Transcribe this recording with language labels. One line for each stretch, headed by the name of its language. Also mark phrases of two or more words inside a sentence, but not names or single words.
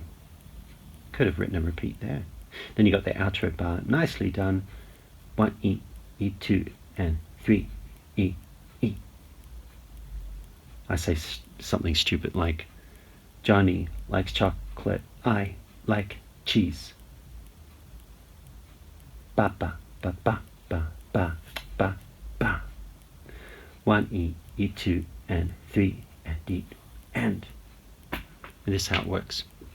English: Could have written a repeat there. Then you got the outro bar, nicely done. 1 E, E2, and 3 E, E. I say something stupid like, Johnny likes chocolate, I like cheese. Ba ba ba ba ba ba ba ba. 1 E, E2, and 3, and D, and this is how it works.